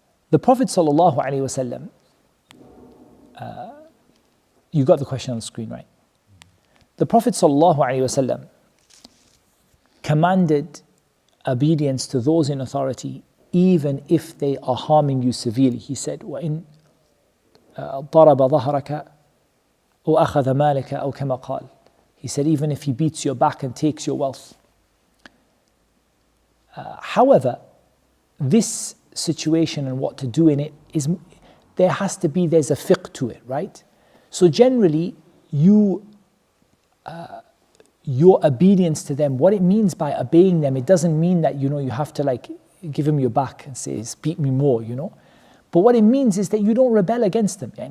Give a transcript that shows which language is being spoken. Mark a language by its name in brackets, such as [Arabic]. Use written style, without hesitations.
[English] The Prophet sallallahu alaihi wasallam, you got the question on the screen, right? The Prophet sallallahu alaihi wasallam commanded obedience to those in authority, even if they are harming you severely. He said, [Arabic] وَإِن ضَرَبَ ظَهْرَكَ أَوْ أَخَذَ مَالَكَ أَوْ كَمَا قَالَ. [English] He said, even if he beats your back and takes your wealth. However, this situation and what to do in it is, there's a fiqh to it, right? So generally, your obedience to them, what it means by obeying them, it doesn't mean that, you have to give them your back and say, speak me more, But what it means is that you don't rebel against them.